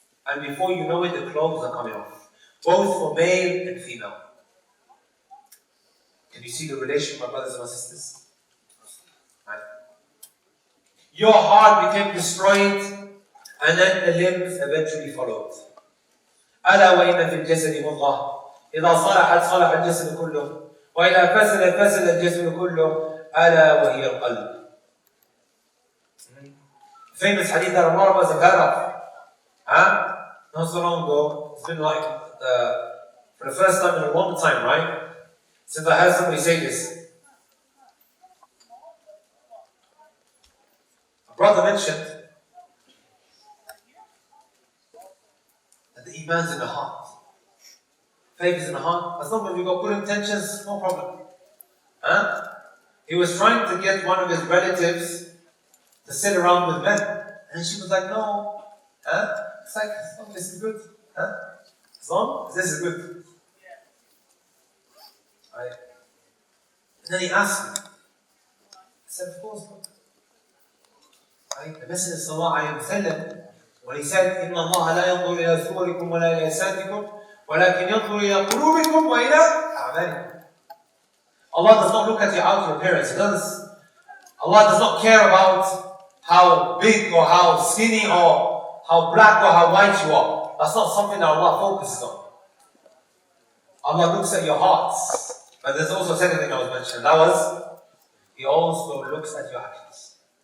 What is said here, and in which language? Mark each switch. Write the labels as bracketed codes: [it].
[en] And before you know it, the clothes are coming off, both for male and female. Can you see the relation, my brothers and my sisters? Right? Your heart became destroyed, and then the limbs eventually followed. [ar] ألا وإن في الجسد مضغة إذا صلحت صلح الجسد كله وإذا فسد فسد الجسد كله ألا وهي القلب. [en] Famous hadith that a lot of us have heard of. Not so long ago, it's been like for the first time in a long time, right? Since I heard somebody say this. A brother mentioned that the iman's in the heart. Faith is in the heart. As long as you got good intentions, no problem. He was trying to get one of his relatives to sit around with men. And she was like, no. It's like, as long as this is good. As long as this is good. Right? And then he asked me. I said, of course not. Right? The Messenger sallallahu alayhi wa sallam, when he said, [ar] إِنَّ اللَّهَ لَا يَنظُرُ إِلَى صُوَرِكُمْ وَلَا إِلَى أَجْسَادِكُمْ وَلَكِنْ يَنظُرُ إِلَى قُلُوبِكُمْ وَإِلَى أَعْمَالِكُمْ. [en] Allah does not look at your outer appearance. Allah does not care about how big or how skinny or how black or how white you are. That's not something that Allah focuses on. Allah looks at your hearts. But there's also a second thing I was mentioning. That was, He also looks at your actions.